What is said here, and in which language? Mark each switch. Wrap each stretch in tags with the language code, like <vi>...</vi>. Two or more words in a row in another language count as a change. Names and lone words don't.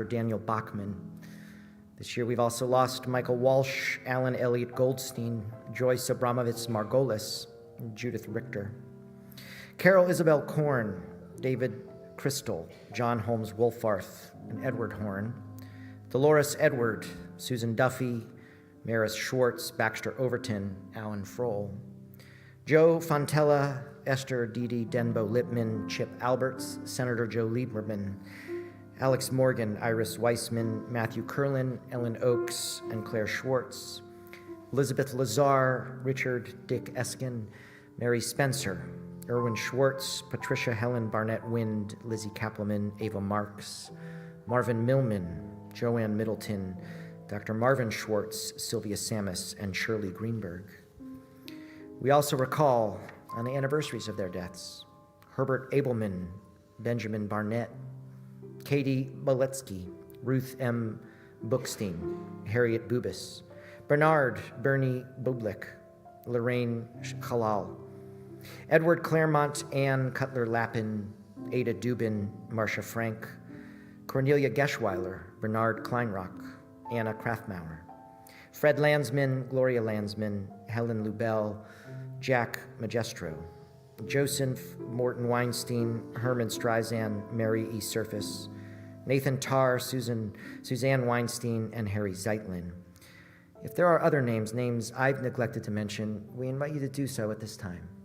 <en>Daniel Bachman. This year we've also lost Michael Walsh, Alan Elliott Goldstein, Joyce Abramovitz Margolis, and Judith Richter. Carol Isabel Korn, David Crystal, John Holmes Wolfarth, and Edward Horn. Dolores Edward, Susan Duffy, Maris Schwartz, Baxter Overton, Alan Frohl. Joe Fontella, Esther Didi Denbo Lipman, Chip Alberts, Senator Joe Lieberman, Alex Morgan, Iris Weissman, Matthew Curlin, Ellen Oakes, and Claire Schwartz. Elizabeth Lazar, Richard Dick Eskin, Mary Spencer, Erwin Schwartz, Patricia Helen Barnett Wind, Lizzie Kaplaman, Ava Marks, Marvin Millman, Joanne Middleton, Dr. Marvin Schwartz, Sylvia Samus, and Shirley Greenberg. We also recall on the anniversaries of their deaths, Herbert Abelman, Benjamin Barnett, Katie Boletsky, Ruth M. Bookstein, Harriet Bubis, Bernard Bernie Bublik, Lorraine Halal, Edward Claremont, Ann Cutler-Lappin, Ada Dubin, Marcia Frank, Cornelia Geschweiler, Bernard Kleinrock, Anna Kraftmauer, Fred Landsman, Gloria Landsman, Helen Lubell, Jack Magestro, Joseph Morton Weinstein, Herman Streisand, Mary E. Surface, Nathan Tarr, Suzanne Weinstein, and Harry Zeitlin. If there are other names I've neglected to mention, we invite you to do so at this time.</en>